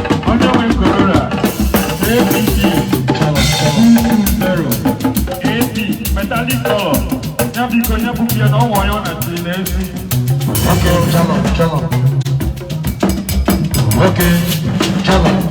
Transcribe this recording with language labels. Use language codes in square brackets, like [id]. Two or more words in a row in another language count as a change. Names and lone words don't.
[ig] Onye nwe Corolla, [en] A P C, two two zero, A P, metallic color. [ig] Ya biko, ya bụ bịa na ọ nwe onye ọ na-atị n'ezi. Nwoke chalọ, chalọ. Nwoke chalọ.